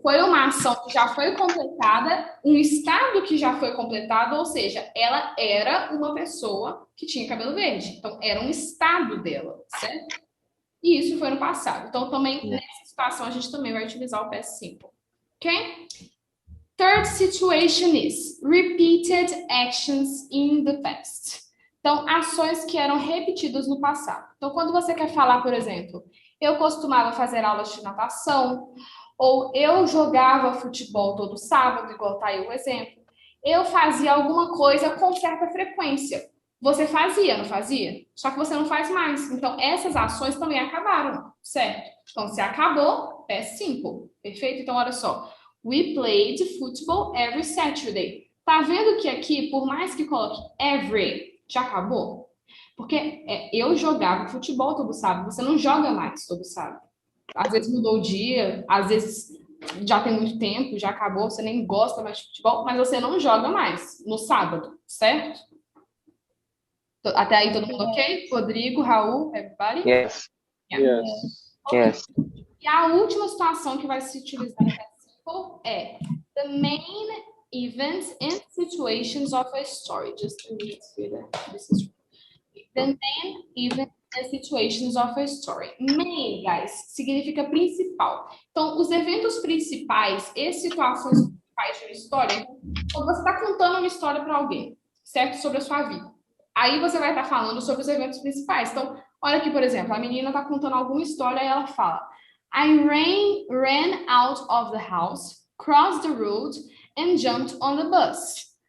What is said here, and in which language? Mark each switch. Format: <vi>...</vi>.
<pt>Foi uma ação que já foi completada, um estado que já foi completado, ou seja, ela era uma pessoa que tinha cabelo verde. Então, era um estado dela, certo? E isso foi no passado. Então, também, nessa situação, a gente também vai utilizar o past simple. Ok?</pt> <en>Third situation is repeated actions in the past.</en> <pt>Então, ações que eram repetidas no passado. Então, quando você quer falar, por exemplo, eu costumava fazer aulas de natação, ou eu jogava futebol todo sábado, igual tá aí o exemplo. Eu fazia alguma coisa com certa frequência. Você fazia, não fazia? Só que você não faz mais. Então, essas ações também acabaram, certo? Então, se acabou, past simple. Perfeito? Então, olha só.</pt> <en>We played football every Saturday.</en> <pt>Tá vendo que aqui, por mais que coloque every, já acabou? Porque eu jogava futebol todo sábado. Você não joga mais todo sábado. Às vezes mudou o dia, às vezes já tem muito tempo, já acabou, você nem gosta mais de futebol, mas você não joga mais no sábado, certo? Até aí todo mundo ok?</pt> <en>Rodrigo, Raul, everybody? Yes. Yeah. Yes. Okay. Yes.</en> <pt>E a última situação que vai se utilizar é</pt> <en>the main events and situations of a story. Just to read here, this is the main events and situations of a story.</en> <pt>Main,</pt> <en>guys,</en> <pt>significa principal. Então, os eventos principais e situações principais de uma história, quando você está contando uma história para alguém, certo? Sobre a sua vida. Aí você vai estar falando sobre os eventos principais. Então, olha aqui, por exemplo, a menina está contando alguma história e ela fala</pt> <en>I ran out of the house, crossed the road and jumped on the bus.</en>